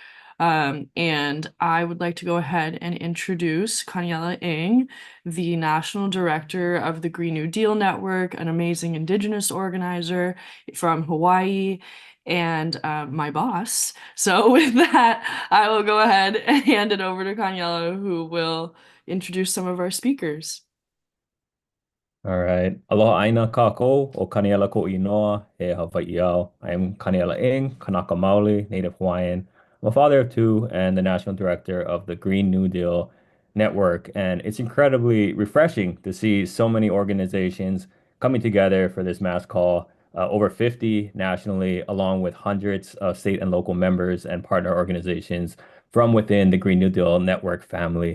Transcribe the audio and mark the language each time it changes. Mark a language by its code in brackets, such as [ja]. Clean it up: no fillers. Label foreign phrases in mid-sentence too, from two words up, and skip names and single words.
[en] And I would like to go ahead and introduce Kaniela Ng, the National Director of the Green New Deal Network, an amazing Indigenous organizer from Hawaii, and my boss. So with that, I will go ahead and hand it over to Kaniela, who will introduce some of our speakers. All right. [haw] Aloha aina kako o Kaniela ko inoa e Hawaii au. [en] I am Kaniela Ng, [haw] Kanaka Maoli, [en] Native Hawaiian. I'm a father of two and the national director of the Green New Deal Network. And it's incredibly refreshing to see so many organizations coming together for this mass call, over 50 nationally, along with hundreds of state and local members and partner organizations from within the Green New Deal Network family.